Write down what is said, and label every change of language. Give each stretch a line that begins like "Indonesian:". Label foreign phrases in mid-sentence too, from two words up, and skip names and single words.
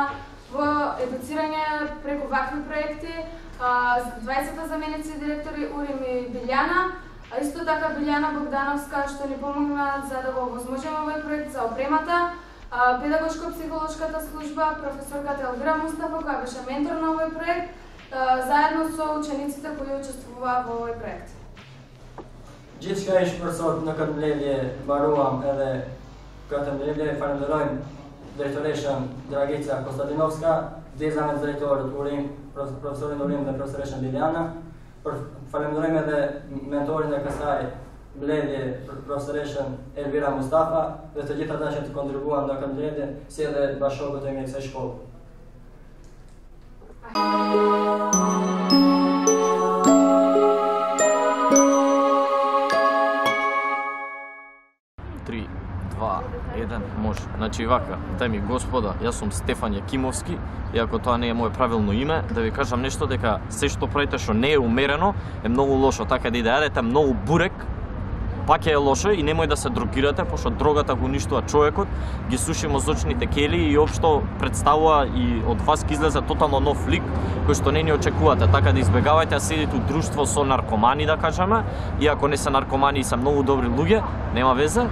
Macedonian: во едуцирање преку вакви проекти, 20 заменици директори Урим и Билјана, а исто така Билјана Богдановска што ни помогна за да го овозможиме овој проект за опремата, Педагошко-психолошката служба, професорката Елвира Мустафа, која беше ментор на овој проект, заедно со учениците кои учествуваа во овој проект.
Albanian: Gjithçka ish për sot në këtë mbledhje mbaruam edhe këtë mbledhje falenderojmë drejtoreshën Dragica Konstantinovska, dizajnet drejtorët Urim, profesorin Urim dhe profesoreshën Liliana. Falenderojmë edhe mentorin e kësaj mbledhje profesoreshën Elvira Mustafa dhe të gjithë ata që të kontribuan në këtë mbledhje, si edhe bashkëshortët e mi kësaj shkolle.
Macedonian: Може. Значи вака, дами господа, јас сум Стефан Јакимовски, иако тоа не е моје правилно име, да ви кажам нешто дека се што правите што не е умерено е многу лошо, така да јадете многу бурек, пак е лошо и немој да се дрогирате, пошто дрогата го уништува човекот, ги суши мозочните кели и општо представува и од вас ќе излезе тотално нов лик кој што не ни очекувате, така да избегавајте да седите у друштво со наркомани, да кажеме, иако не се наркомани и се многу добри луѓе, нема везе.